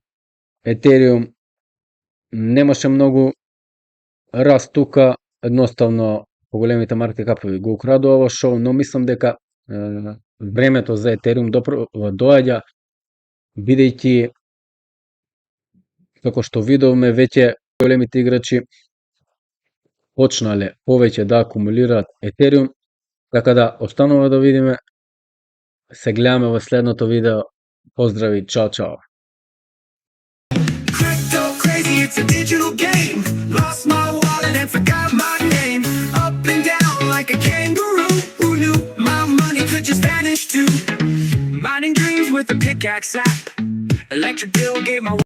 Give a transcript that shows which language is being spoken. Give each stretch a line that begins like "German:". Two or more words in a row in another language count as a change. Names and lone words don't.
Macedonian: Етериум немаше многу раст тука, едноставно поголемите маркет капови го украдува ово шоу, но мислам дека времето за етериум доаѓа, бидејќи како што видовме веќе големите играчи почнале повеќе да акумулираат етериум, така да останува да видиме, се гледаме во следното видео. Поздрави, чао чао.
English: Crypto crazy, it's a digital game. Lost my wallet and forgot my name. Up and down like a kangaroo. Who knew my money could just vanish too? Mining dreams with a pickaxe app. Electric bill gave my